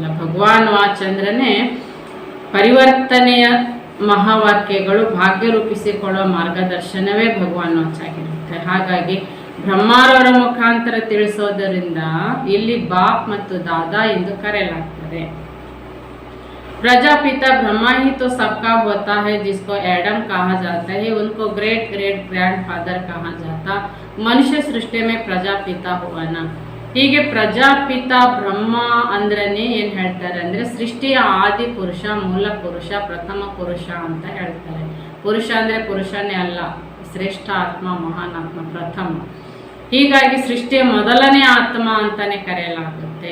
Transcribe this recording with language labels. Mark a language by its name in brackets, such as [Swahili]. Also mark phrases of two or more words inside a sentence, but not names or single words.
[Hindi] भगवान वाच [Kannada] ಅಂದ್ರೇ ಪರಿವರ್ತನೆಯ ಮಹಾವಾಕ್ಯಗಳು, ಭಾಗ್ಯ ರೂಪಿಸಿಕೊಳ್ಳುವ ಮಾರ್ಗದರ್ಶನವೇ [Hindi] भगवान वाच [Kannada] ಆಗಿರುತ್ತೆ. ಹಾಗಾಗಿ ಬ್ರಹ್ಮಾರವರ ಮುಖಾಂತರ ತಿಳಿಸೋದರಿಂದ ಇಲ್ಲಿ ಬಾಪ್ ಮತ್ತು ದಾದಾ ಎಂದು ಕರೆಯಲಾಗ್ತದೆ. [Hindi] प्रजापिता ब्रह्मा ही तो सबका होता है, जिसको एडम कहा जाता है, उनको [English] great great grand father [Hindi] कहा जाता। मनुष्य सृष्टि में प्रजापिता हुವನ। [Kannada] ಹೀಗೆ ಪ್ರಜಾಪಿತಾ ಬ್ರಹ್ಮ ಅಂದ್ರನೇ ಏನು ಹೇಳ್ತಾರೆ ಅಂದರೆ ಸೃಷ್ಟಿಯ ಆದಿ ಪುರುಷ, ಮೂಲ ಪುರುಷ, ಪ್ರಥಮ ಪುರುಷ ಅಂತ ಹೇಳ್ತಾರೆ. ಪುರುಷ ಅಂದರೆ ಪುರುಷನೇ ಅಲ್ಲ, ಶ್ರೇಷ್ಠ ಆತ್ಮ, ಮಹಾನ್ ಆತ್ಮ, ಪ್ರಥಮ. ಹೀಗಾಗಿ ಸೃಷ್ಟಿಯ ಮೊದಲನೇ ಆತ್ಮ ಅಂತಾನೆ ಕರೆಯಲಾಗುತ್ತೆ.